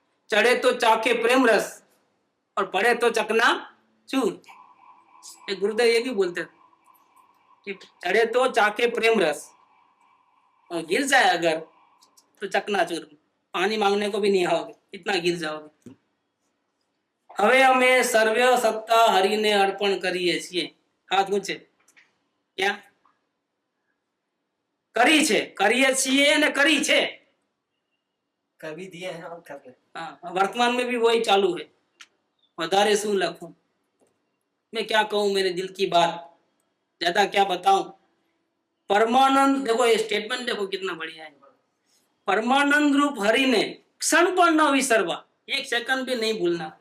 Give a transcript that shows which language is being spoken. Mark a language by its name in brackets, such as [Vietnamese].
[Hindi] चढ़े तो चाके प्रेम रस और पड़े तो चकना चूर। एक गुरुदेव ये भी बोलते कि चढ़े तो चाके प्रेम रस और गिर जाए अगर तो चकना चूर, पानी मांगने को भी नहीं आओगे, इतना गिर जाओगे। [Gujarati] હવે અમે સર્વ સત્તા હરિને અર્પણ કરીએ છીએ। હાથ ઊંચે, क्या કરી છે, કરીએ છીએ અને કરી છે। [Hindi] कभी दिए हैं और कर रहे हैं। हाँ, वर्तमान में भी वही चालू है। [Gujarati] વધારે શું લખું? [Hindi] मैं क्या कहूँ मेरे दिल की बात, ज्यादा क्या बताऊं? परमानंद, देखो ये स्टेटमेंट देखो कितना बढ़िया है। परमानंद रूप हरि ने क्षण पर न विसरवा, एक सेकंड भी नहीं भूलना।